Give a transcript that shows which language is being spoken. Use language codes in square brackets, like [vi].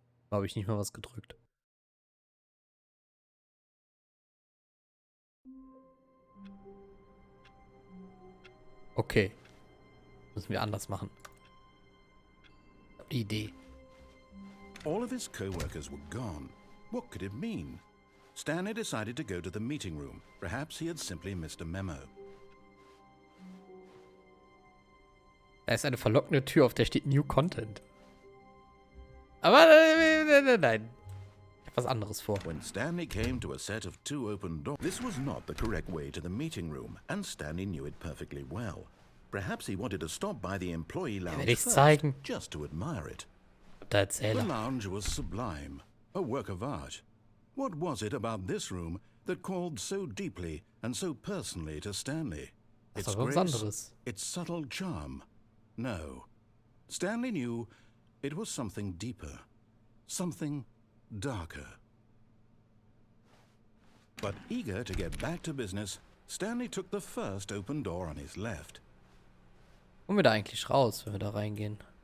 [de] Habe ich nicht mal was gedrückt. Okay. Müssen wir anders machen. Ich hab die Idee. [en] All of his co-workers were gone. What could it mean? Stanley decided to go to the meeting room. Perhaps he had simply missed a memo. [de] Da ist eine verlockende Tür, auf der steht [en] New Content. [de] Aber nein. Ich hab was anderes vor. [en] When Stanley came to a set of 2 open doors, this was not the correct way to the meeting room, and Stanley knew it perfectly well. Perhaps he wanted to stop by the employee lounge first, just to admire it. The lounge was sublime, a work of art. What was it about this room that called so deeply and so personally to Stanley? Its grace, its subtle charm. No. Stanley knew it was something deeper, something darker. But eager to get back to business, Stanley took the first open door on his left. [de] Kommen wir da eigentlich raus, wenn wir da reingehen?